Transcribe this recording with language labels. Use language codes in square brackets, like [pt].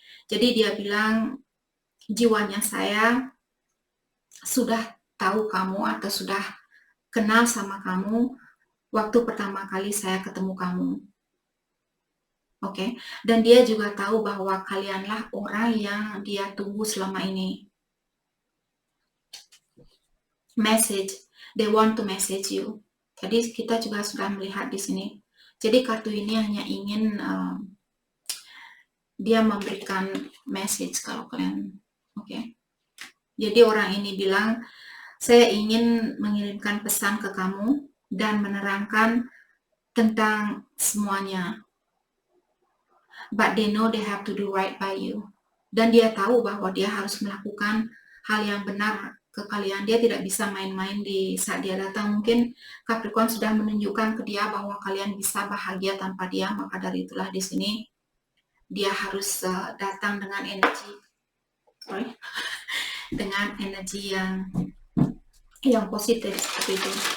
[id] Jadi dia bilang jiwanya saya sudah tahu kamu atau sudah kenal sama kamu waktu pertama kali saya ketemu kamu. Oke, dan dia juga tahu bahwa kalianlah orang yang dia tunggu selama ini. [en] Message, they want to message you. [id] Jadi kita juga sudah melihat di sini. Jadi kartu ini hanya ingin dia memberikan message kalau kalian, oke. Jadi orang ini bilang, saya ingin mengirimkan pesan ke kamu dan menerangkan tentang semuanya. [en] But they know they have to do right by you. [id] Dan dia tahu bahwa dia harus melakukan hal yang benar ke kalian. Dia tidak bisa main-main di saat dia datang. Mungkin Capricorn sudah menunjukkan ke dia bahwa kalian bisa bahagia tanpa dia. Maka dari itulah di sini dia harus datang dengan energi, dengan energi yang positif seperti itu.